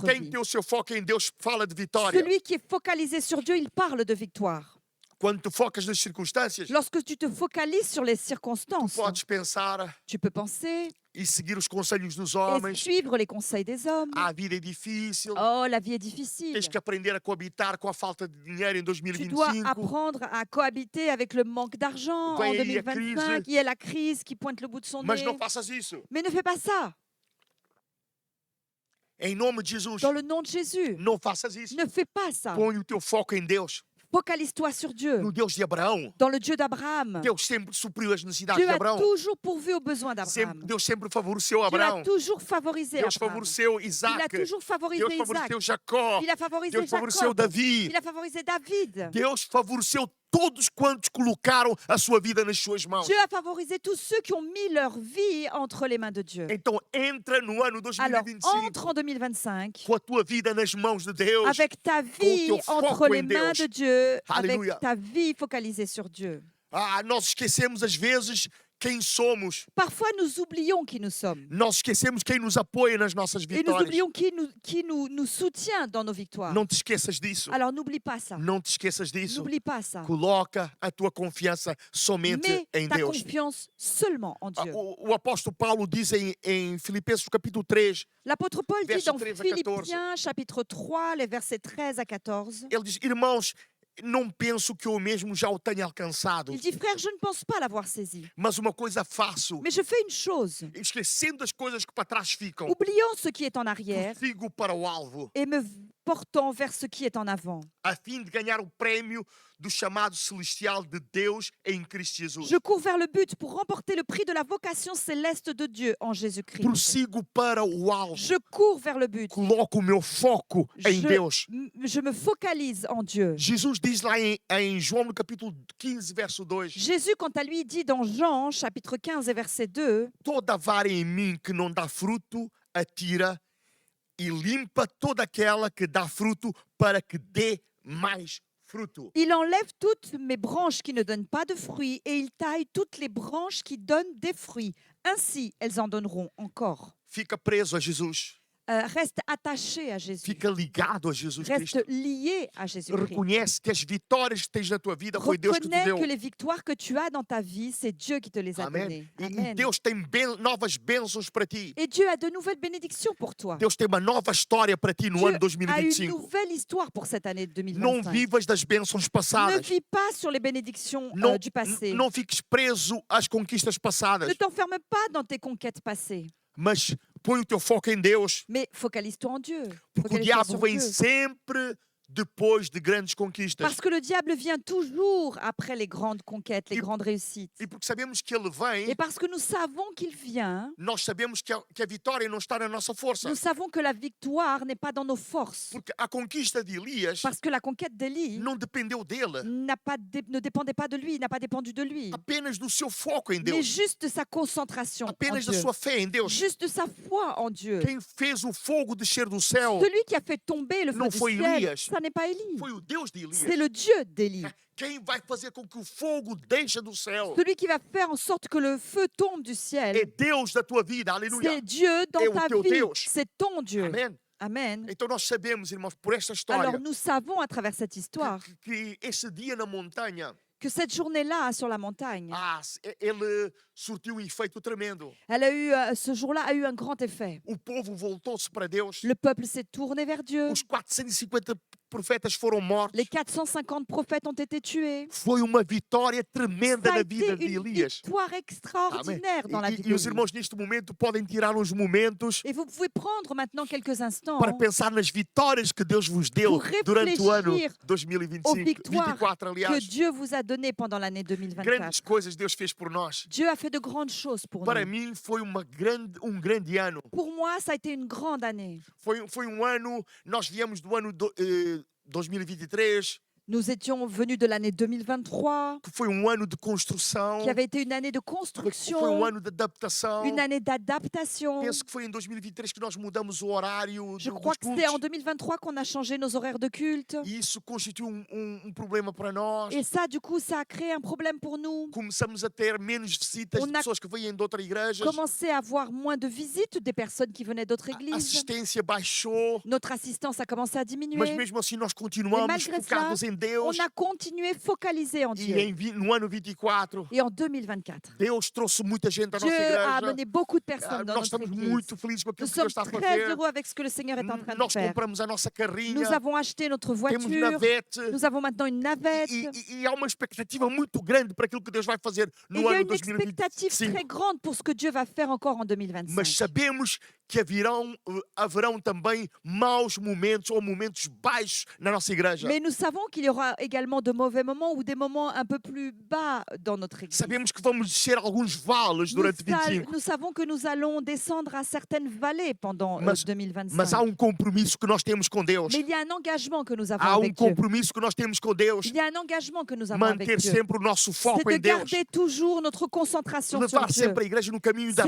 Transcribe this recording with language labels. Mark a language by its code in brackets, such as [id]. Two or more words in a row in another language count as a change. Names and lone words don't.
[pt] Quem vie. tem o seu foco em Deus fala de vitória. [fr] Celui qui est focalisé sur Dieu, il parle de victoire. [pt] Quando tu focas nas circunstâncias, [fr] Lorsque tu te focalises sur les circonstances, [pt] podes pensar [fr] tu peux penser [pt] e seguir os conselhos dos [fr] et [pt] homens. [fr] suivre les conseils des hommes. [pt] A vida é difícil. [fr] Oh, la vie est difficile. [pt] Tens que aprender a coabitar com a falta de dinheiro em [fr] Tu dois [pt] 2025. [fr] apprendre à cohabiter avec le manque d'argent en [pt] Vem aí a [fr] 2025. [pt] crise. [fr] Il y a la crise qui pointe le bout de son [pt] Mas [fr] nez. [pt] não faças isso. [fr] Mais ne fais pas ça. [pt] Em nome de Jesus, [fr] Dans le nom de Jésus, [pt] não faças isso. [fr] ne fais pas ça. [pt] Põe o teu foco em Deus, [fr] Focalise-toi sur Dieu, [pt] no Deus de Abraão. [fr] dans le Dieu d'Abraham. [pt] Deus sempre supriu as necessidades [fr] Dieu [pt] de [fr] a [pt] Abraão. [fr] toujours pourvu aux besoins d'Abraham. [pt] Deus sempre favoreceu [fr] Dieu [pt] Abraão. [fr] a toujours favorisé [pt] Deus [fr] Abraham. [pt] favoreceu [fr] Il a [pt] Isaac. [fr] toujours favorisé [pt] Deus [fr] Isaac. [pt] favoreceu Jacó. [fr] Il a favorisé [pt] Deus favoreceu [fr] Jacob. [pt] Davi. [fr] Il a favorisé David. [pt] Deus favoreceu todos quantos colocaram a sua vida nas suas mãos. [fr] Dieu a favorisé tous ceux qui ont mis leur vie entre les mains de Dieu. [pt] Então entra no ano [fr] Alors, [pt] 2025 [fr] entre en 2025 [pt] com a tua vida nas mãos de Deus. [fr] avec ta vie [pt] teu foco [fr] entre les [pt] em [fr] mains [pt] Deus. [fr] de Dieu, [pt] Aleluia. [fr] avec ta vie focalisée sur Dieu. [pt] Nós esquecemos às vezes quem somos. [fr] Parfois, nous oublions qui nous sommes. [pt] Nós esquecemos quem nos apoia nas nossas [fr] Et nous [pt] vitórias. [fr] oublions qui nous soutient dans nos victoires. [pt] Não te esqueças disso. [fr] Alors, n'oublie pas ça. [pt] Não te esqueças disso. [fr] N'oublie pas ça. [pt] Coloca a tua confiança somente [fr] Mets [pt] em [fr] ta [pt] Deus. [fr] confiance seulement en Dieu. [pt] O apóstolo Paulo diz em Filipenses capítulo 3, [fr] L'apôtre Paul dit Verset dans 13 à 14. Philippiens chapitre 3, les versets 13 à 14, [pt] ele diz: Irmãos, não penso que eu mesmo já o tenha alcançado, [fr] il dit, frère, je ne pense pas l'avoir saisi, [pt] mas uma coisa faço, [fr] mais je fais une chose, [pt] esquecendo as coisas que para trás ficam, [fr] oubliant ce qui est en arrière [pt] prossigo para o alvo. [fr] et me important vers ce qui est en avant. [pt] a fim de ganhar o prémio do chamado celestial de Deus em Cristo Jesus. [fr] Je cours vers le but pour remporter le prix de la vocation céleste de Dieu en Jésus-Christ. [pt] Prossigo para o alvo. [fr] Je cours vers le but. [pt] Coloco o meu foco em Deus. [fr] Je me focalise en Dieu. [pt] Jesus diz lá em João no capítulo 15, verso 2: [fr] Jésus, quant à lui, dit dans Jean, chapitre 15 et verset 2, [pt] toda vara em mim que não dá fruto, atira e limpa toda aquela que dá fruto para que dê mais fruto. [fr] il enlève toutes mes branches qui ne donnent pas de fruits et il taille toutes les branches qui donnent des fruits. Ainsi, elles en donneront encore. [pt] Fica preso a Jesus. [fr] Reste attaché à Jésus. [pt] Fica ligado a Jesus Cristo. [fr] Reste lié à Jésus-Christ. [pt] Reconhece que as vitórias que tens na tua vida foi Deus que te [fr] Reconnais [pt] deu. [fr] que les victoires que tu as dans ta vie, c'est Dieu qui te les a [pt] Amém. [fr] données. [pt] E [fr] Amen. [pt] Deus tem novas bênçãos para ti. [fr] Et Dieu a de nouvelles bénédictions pour toi. [pt] Deus tem uma nova história para ti no [fr] Dieu [pt] ano [fr] a une [pt] 2025. [fr] nouvelle histoire pour cette année de [pt] Não [fr] 2025. [pt] vivas das bênçãos [fr] Ne [pt] passadas. [fr] vis pas sur les bénédictions [pt] Não, [fr] du passé. [pt] não fiques preso às conquistas passadas. [fr] Ne t'enferme pas dans tes conquêtes passées, [pt] Mas põe o teu foco em Deus. [fr] mais focalise-toi en Dieu. [pt] Porque o [fr] Focalise-toi [pt] diabo [fr] sur [pt] vem [fr] Dieu. [pt] sempre depois de grandes conquistas. [fr] Parce que le diable vient toujours après les grandes conquêtes, les Et- grandes réussites. [pt] E porque sabemos que ele vem, [fr] Et parce que nous savons qu'il vient, [pt] nós sabemos que a vitória não está na nossa força. [fr] nous savons que la victoire n'est pas dans nos forces. [pt] Porque a conquista de Elias [fr] Parce que la conquête d'Élie [pt] não dependeu dele, [fr] ne dépendait pas de lui, n'a pas dépendu de lui, [pt] apenas do seu foco em [fr] mais [pt] Deus, [fr] juste de sa concentration en [pt] apenas da [fr] Dieu, [pt] sua fé em Deus. [fr] juste de sa foi en Dieu. [pt] Quem fez o fogo descer do céu [fr] Celui qui a fait tomber le feu Non du [pt] foi [fr] ciel, [pt] Elias. [fr] ça n'est pas Élie, [pt] foi o Deus de [fr] c'est [pt] Elias. [fr] le Dieu d'Élie. [pt] Quem vai fazer com que o fogo deixe do céu [fr] Celui qui va faire en sorte que le feu tombe du [pt] é [fr] ciel, [pt] Deus da tua vida, aleluia. [fr] c'est Dieu dans [pt] É o [fr] ta [pt] teu [fr] vie, [pt] Deus. [fr] c'est ton Dieu. [pt] Amém? [fr] Amen. [pt] Então nós sabemos, irmãos, por esta história, [fr] Alors nous savons à travers cette histoire [pt] que esse dia na montanha, [fr] que cette journée-là sur la montagne, [pt] ele surtiu um efeito tremendo. [fr] ce jour-là a eu un grand effet. [pt] O povo voltou-se para Deus. [fr] Le peuple s'est tourné vers Dieu. [pt] Os 450 profetas foram mortos. [fr] Les 450 prophètes ont été tués. [pt] Foi uma vitória tremenda [fr] Ça a [pt] na [fr] été [pt] vida de [fr] une [pt] Elias. [fr] victoire extraordinaire dans la vie [pt] E os [fr] d'Élie. [pt] irmãos neste momento podem tirar uns momentos [fr] Et vous pouvez prendre maintenant quelques instants [pt] para pensar nas vitórias que Deus vos deu [fr] Pour [pt] durante o ano [fr] réfléchir aux [pt] 2025, [fr] victoires [pt] 24, [fr] que [pt] aliás. [fr] Dieu vous a données pendant l'année [pt] Grandes [fr] 2024. [pt] coisas Deus fez por nós. [fr] Dieu a fait de grandes choses pour [pt] Para [fr] nous. [pt] mim foi um grande ano. [fr] Pour moi, ça a été une grande année. [pt] Foi um ano, nós viemos do ano 2023, [fr] Nous étions venus de l'année 2023, [pt] que foi um ano de construção, [fr] qui avait été une année de [pt] foi um [fr] construction, [pt] ano de adaptação. [fr] une année d'adaptation. [pt] Penso que foi em 2023 que nós mudamos o horário [fr] Je [pt] dos [fr] crois que c'était en [pt] cultos. [fr] 2023 qu'on a changé nos horaires de culte. [pt] E isso constituiu problema para nós. [fr] Et ça, du coup, ça a créé un problème pour nous. [pt] Começamos a ter menos visitas [fr] On [pt] de [fr] a [pt] pessoas que vêm de outras igrejas. [fr] Commencé à avoir moins de visites des personnes qui venaient d'autres [pt] A [fr] églises. [pt] assistência baixou. [fr] Notre assistance a commencé à [pt] Mas [fr] diminuer. [pt] mesmo assim nós continuamos [fr] malgré [pt] focados em Deus. [fr] On a continué focalisé en [pt] E [fr] Dieu. [pt] no ano 24, [fr] Et en 2024, [pt] Deus trouxe muita gente à [fr] Dieu [pt] nossa [fr] a [pt] igreja. [fr] amené beaucoup de personnes dans [pt] Nós [fr] notre [pt] estamos [fr] église. [pt] muito felizes com [fr] Nous [pt] aquilo que Deus [fr] sommes [pt] está a [fr] très [pt] fazer. [fr] heureux avec ce que le Seigneur est en train de [pt] Nós [fr] faire. [pt] compramos a nossa carrinha. [fr] Nous avons acheté notre [pt] Temos [fr] voiture. [pt] navete. [fr] Nous avons maintenant une navette. [pt] E há uma expectativa muito grande para aquilo que Deus vai fazer [fr] Et il [pt] no [fr] y a [pt] ano [fr] une expectative [pt] 2025. [fr] très grande pour ce que Dieu va faire encore en [pt] Mas [fr] 2025. [pt] sabemos que haverão também maus momentos ou momentos baixos na nossa igreja. [fr] Mais nous savons qu'il y aura également de mauvais moments ou des moments un peu plus bas dans notre église. [pt] Sabemos que vamos descer alguns vales durante 25. [fr] Nous savons que nous allons descendre à certaines vallées pendant [pt] Mas [fr] 2025. [pt] há compromisso que nós temos com Deus. [fr] Mais il y a un engagement que nous avons [pt] Há [fr] avec Dieu. [pt] compromisso que nós temos com Deus. [fr] Il y a un engagement que nous avons avec [pt] Manter [fr] Dieu. [pt] sempre o nosso [fr] C'est [pt] foco [fr] de [pt] em Deus. [fr] garder toujours notre concentration sur [pt] Levar [fr] Dieu. [pt] sempre a igreja no caminho da